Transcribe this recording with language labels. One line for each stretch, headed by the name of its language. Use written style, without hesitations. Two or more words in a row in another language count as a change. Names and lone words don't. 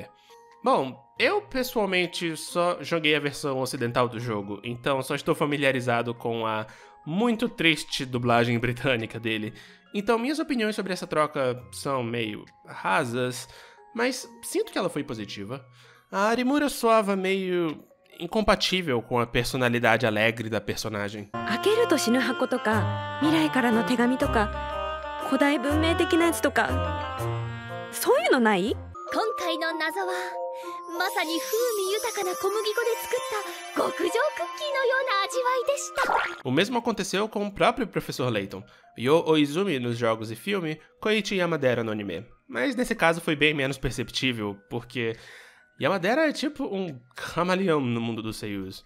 Portuguese: Bom, eu pessoalmente só joguei a versão ocidental do jogo, então só estou familiarizado com a muito triste dublagem britânica dele. Então minhas opiniões sobre essa troca são meio rasas, mas sinto que ela foi positiva. A Arimura soava meio incompatível com a personalidade alegre da personagem.
Japanese: 開けると死ぬ箱とか未来からの手紙とか古代文明的なやつとかそういうのない？今回の謎はまさに風味豊かな小麦粉で作った極上クッキーのような味わいでした。
Portuguese: O mesmo aconteceu com o próprio Professor Layton, Yo Oizumi nos jogos e filme, Koichi Yamadera no anime. Mas nesse caso foi bem menos perceptível, porque Yamadera é tipo um camaleão no mundo dos seiyus.